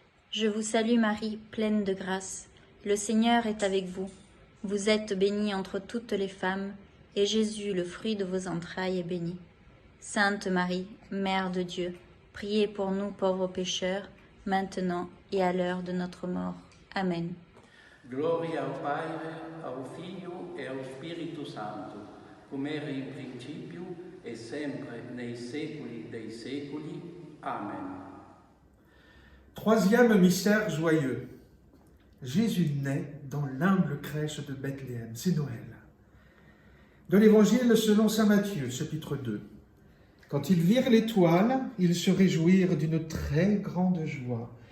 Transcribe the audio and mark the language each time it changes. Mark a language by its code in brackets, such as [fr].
[fr] Je vous salue Marie, pleine de grâce. Le Seigneur est avec vous. Vous êtes bénie entre toutes les femmes, et Jésus, le fruit de vos entrailles, est béni. Sainte Marie, Mère de Dieu, priez pour nous pauvres pécheurs, maintenant et à l'heure de notre mort. Amen. [it] Gloria al Padre, al Figlio e allo Spirito Santo, come era in principio e sempre nei secoli dei secoli. Amen. [fr] Troisième mystère joyeux. Jésus naît dans l'humble crèche de Bethléem. C'est Noël. De l'Évangile selon saint Matthieu, chapitre 2. Quand ils virent l'étoile, ils se réjouirent d'une très grande joie.